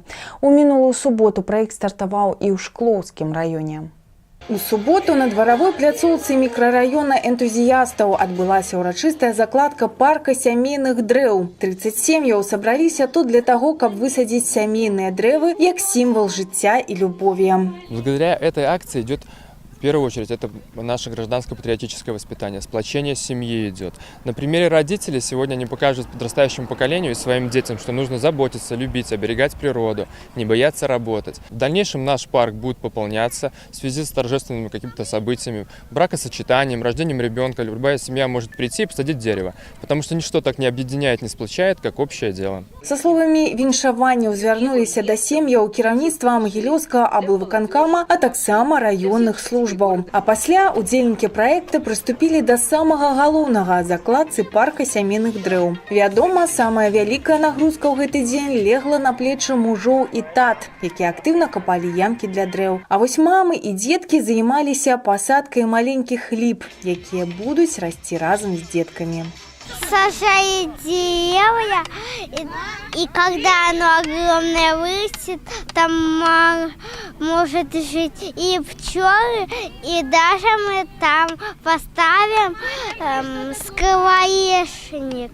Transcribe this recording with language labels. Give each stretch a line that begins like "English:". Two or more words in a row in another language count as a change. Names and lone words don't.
Belarusian: У мінулую суботу праект стартаваў і ў Шклоўскім раёне. У суботу на дваравой пляцоўцы мікрараёна энтузіястаў адбылася ўрачыстая закладка парка сямейных дрэў. 30 сем'яў сабраліся тут для таго, каб высадзіць сямейныя дрэвы як сімвал жыцця і любові.
Russian: Благодаря этой акции идет, в первую очередь, это наше гражданско-патриотическое воспитание, сплочение семьи идет. На примере родителей сегодня они покажут подрастающему поколению и своим детям, что нужно заботиться, любить, оберегать природу, не бояться работать. В дальнейшем наш парк будет пополняться в связи с торжественными какими-то событиями, бракосочетанием, рождением ребенка. Любая семья может прийти и посадить дерево, потому что ничто так не объединяет, не сплочает, как общее дело.
Belarusian: Со словамі віншаванняў звярнуліся да сем'яў кіраўніцтва Магілёўскага аблвыканкама, а таксама раённых службаў. А пасля удзельнікі праекта прыступілі да самага галоўнага – закладцы парка сямейных дрэў. Вядома, самая вялікая нагрузка ў гэты дзень легла на плечы мужоў і тат, якія актыўна капалі ямкі для дрэў. А вось мамы і дзеткі займаліся пасадкай маленькіх ліп, якія будуць расці разам з деткамі.
Russian: Сажает деревья, и когда оно огромное вырастет, там может жить и пчелы, и даже мы там поставим скворечник.